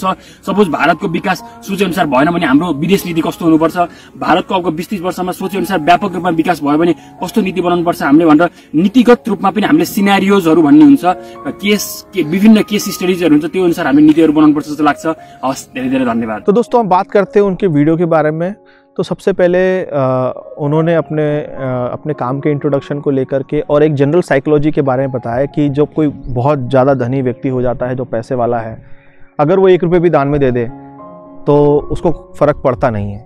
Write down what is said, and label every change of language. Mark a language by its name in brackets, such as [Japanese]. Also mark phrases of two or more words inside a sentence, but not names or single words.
[Nepali] सपोज भारतको विकास सोचे अनुसार भएन भने हाम्रो विदेश नीति कस्तो हुनुपर्छ, भारतको अब 20-30 वर्षमा सोचे अनुसार व्यापक रूपमा विकास भयो भने कस्तो नीति बनाउनुपर्छ हामीले भनेर नीतिगत रूपमा पनि हामीले सिनेरियोजहरू भन्ने हुन्छ, विभिन्न [English] case studies [Nepali] हुन्छ, त्यो अनुसार हामीले नीतिहरू बनाउनुपर्छ जस्तो लाग्छ। हस्, धेरै धन्यवाद। [Hindi] तो दोस्तों हम बात करते हैं उनके वीडियो के बारे में। तो सबसे पहले उन्होंने अपने काम के इंट्रोडक्शन को लेकर के और एक [English] general psychology [Hindi] के बारे में बताया कि जब कोई बहुत ज़्यादा धनी व्यक्ति हो जाता है, जो पैसे वाला है, अगर वो 1 रुपये भी दान में दे दे तो उसको फ़र्क पड़ता नहीं है।